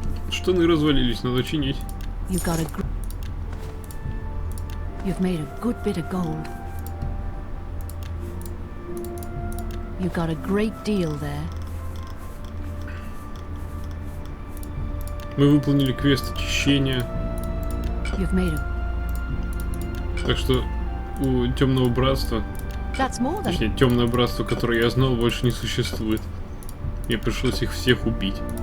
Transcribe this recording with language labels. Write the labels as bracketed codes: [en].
[ru] Штаны развалились, надо чинить. [en] You got a You've made a good bit of gold. You got a great deal there. [ru] Мы выполнили квест очищения. [en] You've made a... [ru] Так что у Темного Братства, [en] That's more than... [ru] точнее, Темное Братство, которое я знал, больше не существует. Мне пришлось их всех убить.